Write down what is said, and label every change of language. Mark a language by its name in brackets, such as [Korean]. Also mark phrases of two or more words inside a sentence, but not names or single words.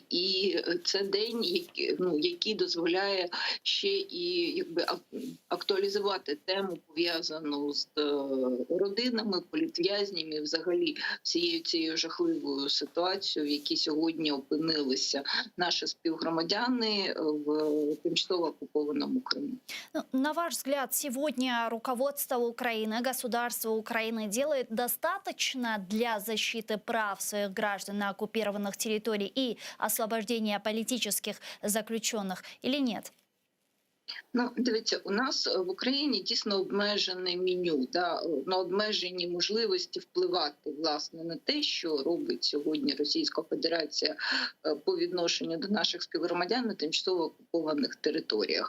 [Ukrainian] І це день, який дозволяє ще і актуалізувати тему, пов'язану з родинами, політв'язнями, і взагалі всією цією жахливою ситуацією, в якій сьогодні опинилися наші співгромадяни в тимчасово окупованому Криму. [Russian] На ваш взгляд, сегодня руководство Украины, государство Украины делает достаточно для защиты прав своих граждан на оккупированных территориях и освобождения политических заключенных или нет? [Ukrainian] Ну, дивіться, у нас в Україні дійсно обмежене меню, обмежені можливості впливати, власне, на те, що робить сьогодні Російська Федерація по відношенню до наших співгромадян на тимчасово окупованих територіях.